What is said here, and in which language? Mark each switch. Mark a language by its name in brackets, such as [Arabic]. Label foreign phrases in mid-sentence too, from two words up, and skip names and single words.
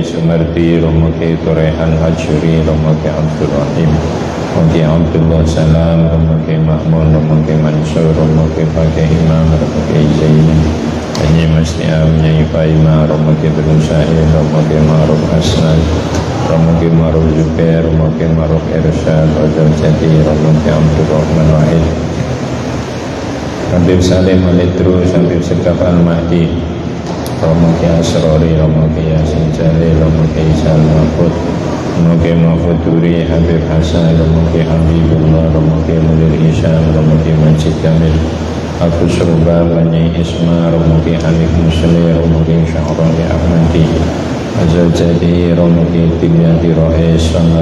[Javanese] Sumarti Romo Ki Turehan Hajuri Romo Ki Abdul Rahim Romo Ki Abdullah Salam Romo Ki Mahmun Romo Ki Mansur Romo Ki Fakih Imam Romo Ki Zaini Haji Masni'am Nyai Faima Romo Ki Bin Sa'id Romo Ki Ma'ruf Aslan Romo Ki Ma'ruf Zubair Romo Ki Ma'ruf Irsyad Rajal Jati Romo Ki Abdul Rahman Wahid Habib Salim Alidrus Habib Sekaf Al-Mahdi Romo Ki Asrori Romo Ki Yasin Jalil Romo Ki Isal Mahfud Romo Ki Mahfud Duri Habib Hasan Romo Ki Habibullah Romo Ki Mulir Isyam Romo Ki Majid Kamil Abu Surba Bani Isma Romo Ki Hanif Musli Romo Ki Syahrani Ahmadi Azal Jadi Romo Ki Timyati Ro'is Sana